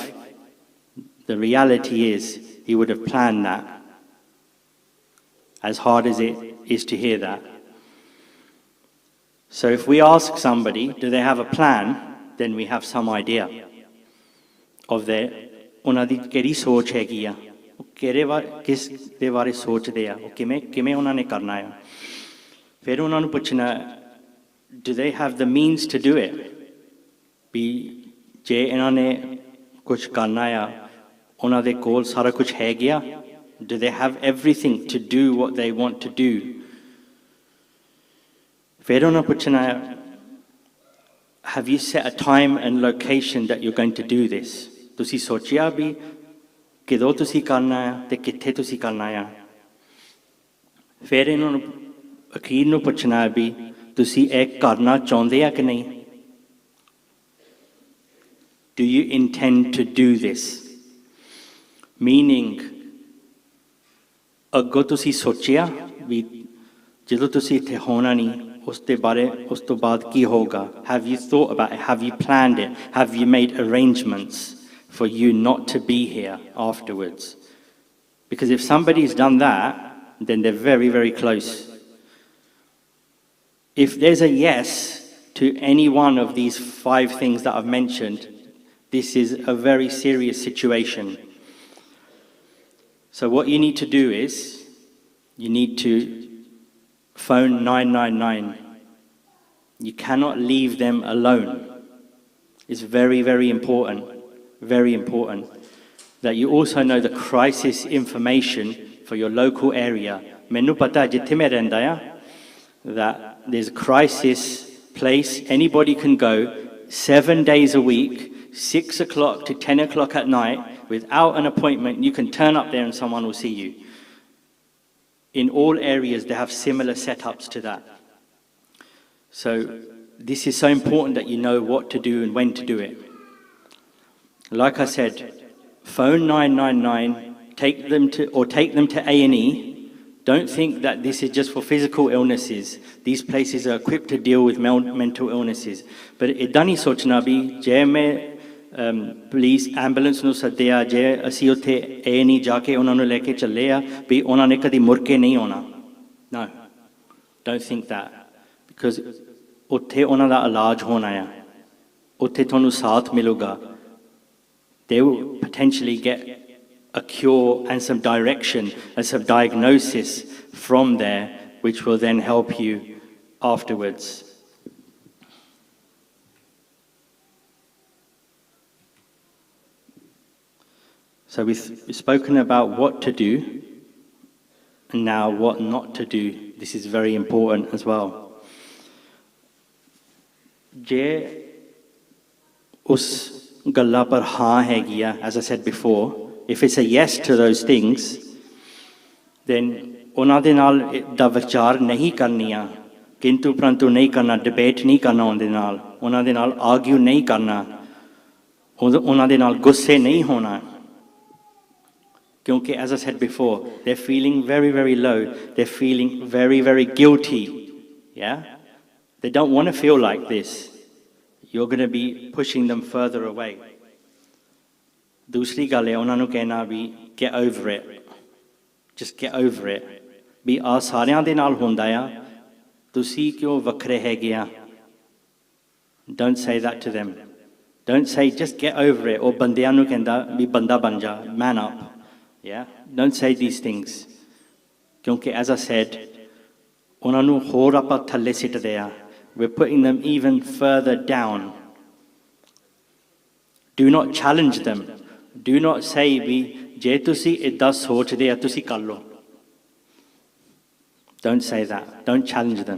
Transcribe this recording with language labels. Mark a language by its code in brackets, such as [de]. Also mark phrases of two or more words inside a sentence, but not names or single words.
[en] The reality is, he would have planned that. As hard as it is to hear that. So if we ask somebody, do they have a plan, then we have some idea of their, [pa] ਉਹਨਾਂ ਦੀ ਕਿਹੜੀ ਸੋਚ ਹੈਗੀ ਆ, ਉਹ ਕਿਸ ਦੇ ਬਾਰੇ ਸੋਚਦੇ ਆ, ਉਹ ਕਿਵੇਂ ਉਹਨਾਂ ਨੇ ਕਰਨਾ ਆ। ਫਿਰ ਉਹਨਾਂ ਨੂੰ ਪੁੱਛਣਾ, [en] do they have the means to do it? [pa] ਵੀ ਜੇ ਇਹਨਾਂ ਨੇ ਕੁਝ ਕਰਨਾ ਆ, ਉਹਨਾਂ ਦੇ ਕੋਲ ਸਾਰਾ ਕੁਝ ਹੈ ਗਿਆ? [en] Do they have everything to do what they want to do? [pa] ਫਿਰ ਉਹਨਾਂ ਪੁੱਛਣਾ, [en] have you set a time and location that you're going to do this? [pa] ਤੁਸੀਂ ਸੋਚਿਆ ਵੀ ਕਿਦੋਂ ਤੁਸੀਂ ਕਰਨਾ ਆ ਤੇ ਕਿੱਥੇ ਤੁਸੀਂ ਕਰਨਾ ਆ? ਫਿਰ ਇਹਨਾਂ ਨੂੰ ਅਖੀਰ ਨੂੰ ਪੁੱਛਣਾ ਵੀ ਤੁਸੀਂ ਇਹ ਕਰਨਾ ਚਾਹੁੰਦੇ ਆ ਕਿ ਨਹੀਂ? [en] Do you intend to do this? Meaning, [pa] ਅੱਗੋਂ ਤੁਸੀਂ ਸੋਚਿਆ ਵੀ ਜਦੋਂ ਤੁਸੀਂ ਇੱਥੇ ਹੋਣਾ ਨਹੀਂ, ਉਸ ਤੋਂ ਬਾਅਦ ਕੀ ਹੋਗਾ? [en] Have you thought about it? Have you planned it? Have you made arrangements for you not to be here afterwards? Because if somebody's done that, then they're very, very close. If there's a yes to any one of these 5 things that I've mentioned, this is a very serious situation. So what you need to do is, you need to phone 999. You cannot leave them alone. It's very, very important that you also know the crisis information for your local area. [pa] ਮੈਨੂੰ ਪਤਾ ਜਿੱਥੇ ਮੈਂ ਰਹਿੰਦਾ ਯਾ, [en] that there's a crisis place, anybody can go 7 days a week, 6 o'clock to 10 o'clock at night, without an appointment. You can turn up there and someone will see you. In all areas, they have similar setups to that. So this is so important that you know what to do and when to do it. Like I said, phone 999, take them to A&E. Don't think that this is just for physical illnesses. These places are equipped to deal with mental illnesses. [pa] But ਇੱਦਾਂ ਨਹੀਂ ਸੋਚਣਾ ਵੀ ਜੇ ਮੈਂ ਪੁਲਿਸ ਐਂਬੂਲੈਂਸ ਨੂੰ ਸੱਦਿਆ, ਜੇ ਅਸੀਂ ਉੱਥੇ A&E ਜਾ ਕੇ ਉਹਨਾਂ ਨੂੰ ਲੈ ਕੇ ਚੱਲੇ ਆ ਵੀ ਉਹਨਾਂ ਨੇ ਕਦੀ ਮੁੜ ਕੇ ਨਹੀਂ ਆਉਣਾ. [en] No, don't think that. Because [pa] ਉੱਥੇ ਉਹਨਾਂ ਦਾ ਇਲਾਜ ਹੋਣਾ ਆ, ਉੱਥੇ ਤੁਹਾਨੂੰ ਸਾਥ ਮਿਲੂਗਾ. [en] They will potentially get a cure and some direction and some diagnosis from there, which will then help you afterwards. So we've spoken about what to do, and now what not to do. This is very important as well. [pa] ਜੇ ਉਸ ਗੱਲਾਂ ਪਰ ਹਾਂ ਹੈਗੀ ਹੈ, [en] as I said before, if it's a yes to those things, then [pa] ਉਹਨਾਂ ਦੇ ਨਾਲ ਦਾ ਵਿਚਾਰ ਨਹੀਂ ਕਰਨੀਆਂ, ਕਿੰਤੂ ਪਰੰਤੂ ਨਹੀਂ ਕਰਨਾ, ਡਿਬੇਟ ਨਹੀਂ ਕਰਨਾ ਉਹਦੇ ਨਾਲ, ਉਹਨਾਂ ਦੇ ਨਾਲ ਆਰਗਿਊ ਨਹੀਂ ਕਰਨਾ, ਉਹਨਾਂ ਦੇ ਨਾਲ ਗੁੱਸੇ ਨਹੀਂ ਹੋਣਾ. Kyunki, [en] as I said before, they're feeling very, very low. They're feeling very, very guilty. Yeah? They don't want to feel like this. You're going to be pushing them further away. [pa] ਦੂਸਰੀ ਗੱਲੇ ਉਹਨਾਂ ਨੂੰ ਕਹਿਣਾ ਵੀ [en] get over it. Just get over it. [pa] ਵੀ ਆ ਸਾਰਿਆਂ ਦੇ ਨਾਲ ਹੁੰਦਾ ਆ, ਤੁਸੀਂ ਕਿਉਂ ਵੱਖਰੇ ਹੈਗੇ ਆ? [en] Don't say that to them. Don't say just get over it. [pa] ਉਹ ਬੰਦਿਆਂ ਨੂੰ ਕਹਿੰਦਾ ਵੀ ਬੰਦਾ ਬਣ ਜਾ, [en] man up. Yeah? Don't say these things. Kyunki, as I said, [pa] ਉਹਨਾਂ ਨੂੰ ਹੋਰ ਆਪਾਂ ਥੱਲੇ ਸਿੱਟਦੇ ਆ. [en] We're putting them even further down. Do not challenge them. Do not say, [pa] ਜੇ ਤੁਸੀਂ ਇੱਦਾਂ ਸੋਚਦੇ ਆ ਤੁਸੀਂ ਕਰ ਲਓ. [en] Don't say that. Don't challenge them.